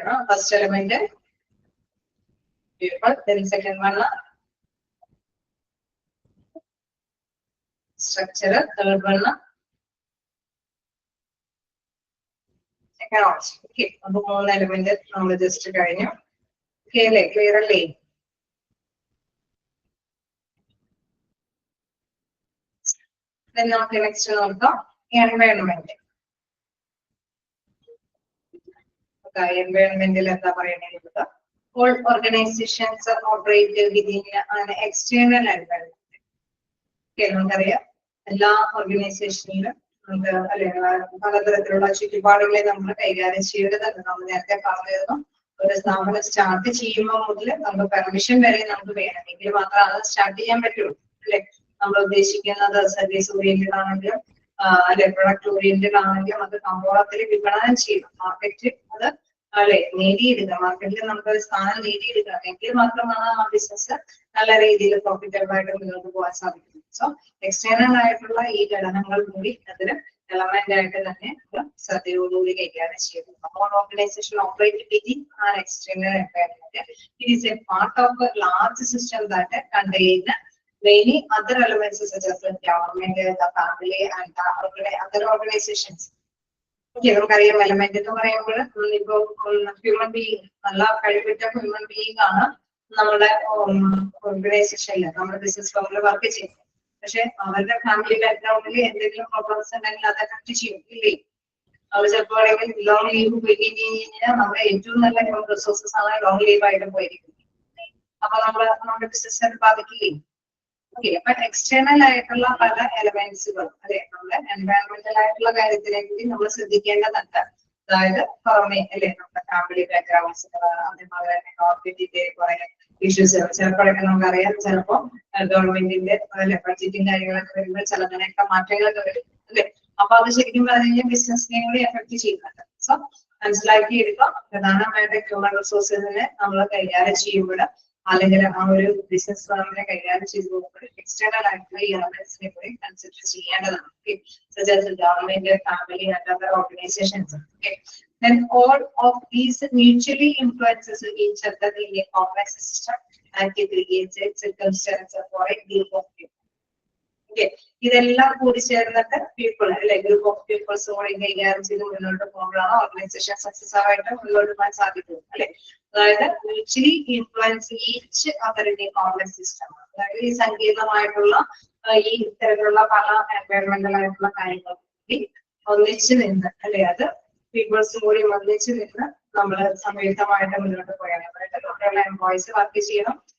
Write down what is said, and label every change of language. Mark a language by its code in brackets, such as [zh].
[en] First element people, then second one structure, third one technology. [ml] Okay, അപ്പൊ മൂന്ന് element നമ്മൾ just കഴിഞ്ഞു. Okay അല്ലേ, ക്ലിയർ അല്ലേ? then നമുക്ക് നെക്സ്റ്റ് നോക്കാം എൻവയോൺമെന്റ്. എൻവയോൺമെന്റിൽ എന്താ പറയണത്? [en] All organizations operate within an external environment. [ml] Okay, നമുക്കറിയാം എല്ലാ ഓർഗനൈസേഷനിലും നമുക്ക് അല്ലെങ്കിൽ പലതരത്തിലുള്ള ചുറ്റുപാടുകളെ നമ്മൾ കൈകാര്യം ചെയ്യേണ്ടതുണ്ട്. നമ്മൾ നേരത്തെ പറഞ്ഞിരുന്നു ഒരു സ്ഥാപനം സ്റ്റാർട്ട് ചെയ്യുമ്പോൾ മുതൽ നമുക്ക് പെർമിഷൻ വരെ നമുക്ക് വേണമെങ്കിൽ മാത്രം അത് സ്റ്റാർട്ട് ചെയ്യാൻ പറ്റുള്ളൂ അല്ലെ. നമ്മൾ ഉദ്ദേശിക്കുന്നത് സർവീസ് ഓറിയന്റഡ് ആണെങ്കിലും അല്ലെ പ്രൊഡക്റ്റ് ഓറിയന്റഡ് ആണെങ്കിലും അത് കമ്പോളത്തിൽ വിപണനം ചെയ്യണം. മാർക്കറ്റ് അത് അല്ലെ നേടിയെടുക്കുക, മാർക്കറ്റിൽ നമുക്ക് ഒരു സ്ഥാനം നേടിയെടുക്കുക എങ്കിൽ മാത്രമാണ് ആ ബിസിനസ് നല്ല രീതിയിൽ പ്രോഫിറ്റബിൾ ആയിട്ട് മുന്നോട്ട് പോകാൻ സാധിക്കുന്നത്. സോ എക്സ്റ്റേണൽ ആയിട്ടുള്ള ഈ ഘടകങ്ങൾ കൂടി അതിന് എലമെന്റ് ആയിട്ട് തന്നെ ശ്രദ്ധയോടുകൂടി കൈകാര്യം ചെയ്യുന്നു. [en] അപ്പോൾ organization operate within an external environment. It is a part of a large system that contain many other elements such as the government, the family and the other organizations. [ml] നമുക്കറിയാം എലമെന്റ് എന്ന് പറയുമ്പോൾ ഇപ്പോ ഹ്യൂമൻ ബീയിങ് നല്ല കഴിവിട്ട human being ആണ് നമ്മുടെ ഓർഗനൈസേഷനിൽ നമ്മുടെ business ഫേമിൽ work ചെയ്യുന്നത്. പക്ഷെ അവരുടെ ഫാമിലി ബാക്ക്ഗ്രൗണ്ടിൽ എന്തെങ്കിലും പ്രോബ്ലംസ് ഉണ്ടെങ്കിൽ അത് അഫക്ട് ചെയ്യും ഇല്ലേ. അവർ ചിലപ്പോൾ ലോങ് ലീവ് പോയി കഴിഞ്ഞാൽ നമ്മുടെ ഏറ്റവും നല്ല ഹ്യൂമൻ റിസോഴ്സസ് ആണ് ലോങ് ലീവ് ആയിട്ട് പോയിരിക്കുന്നത്. അപ്പൊ നമ്മുടെ ബിസിനസ് ബാധിക്കില്ലേ. ഓക്കെ, അപ്പൊ എക്സ്റ്റേണൽ ആയിട്ടുള്ള പല എലമെന്റ്സുകൾ അല്ലെ നമ്മുടെ എൻവയറൺമെന്റൽ ആയിട്ടുള്ള കാര്യത്തിലേക്ക് നമ്മൾ ശ്രദ്ധിക്കേണ്ടതുണ്ട്. അതായത് പുറമെ അല്ലെ നമ്മുടെ ഫാമിലി ബാക്ക്ഗ്രൗണ്ട്സ്, അതേപോലെ തന്നെ ഗവൺമെന്റിന്റെ കുറെ ഇഷ്യൂസ് ചിലപ്പോഴൊക്കെ നമുക്കറിയാം. ചിലപ്പോ ഗവൺമെന്റിന്റെ അല്ലെ ബഡ്ജറ്റും കാര്യങ്ങളൊക്കെ വരുമ്പോൾ ചിലതിനൊക്കെ മാറ്റങ്ങളൊക്കെ വരും അല്ലെ. അപ്പൊ അത് ശരിക്കും പറഞ്ഞു കഴിഞ്ഞാൽ ബിസിനസിനെ കൂടി എഫക്ട് ചെയ്യുന്നുണ്ട്. സോ മനസ്സിലാക്കി എടുക്കാം. പ്രധാനമായിട്ട് ഹ്യൂമൻ റിസോഴ്സിനെ നമ്മൾ കൈകാര്യം ചെയ്യുമ്പോൾ അല്ലെങ്കിൽ ആ ഒരു ബിസിനസ് ഫേമിനെ കൈകാര്യം ചെയ്തു പോകുമ്പോൾ എക്സ്റ്റേണൽ ആയിട്ടുള്ള ഈ എലമെന്റ്സിനെ കൂടി കൺസിഡർ ചെയ്യേണ്ടതാണ്. [en] such as the government, family and other organizations. Okay, then all of these mutually influences each other in a complex system and it creates a circumstance for a group of people. [ml] Okay, ഇതെല്ലാം കൂടി ചേർന്നിട്ട് people അല്ലെ group of people's കൂടി കൈകാര്യം ചെയ്ത് മുന്നോട്ട് പോകുമ്പോഴാണ് organisation success ആയിട്ട് മുന്നോട്ട് പോകാൻ സാധിക്കുന്നത് അല്ലെ. [en] അതായത് mutually influence each അതറിന്റെ complex system. [ml] അതായത് ഈ സങ്കീർണമായിട്ടുള്ള ഈ ഇത്തരത്തിലുള്ള പല എൻവയറമെന്റൽ ആയിട്ടുള്ള കാര്യങ്ങൾ കൂടി ഒന്നിച്ച് നിന്ന് അല്ലെ, അത് പീപ്പിൾസും കൂടി ഒന്നിച്ച് നിന്ന് നമ്മൾ സംയുക്തമായിട്ട് മുന്നോട്ട് പോയാൽ അവിടെയുള്ള എംപ്ലോയീസ് വർക്ക് ചെയ്യണം.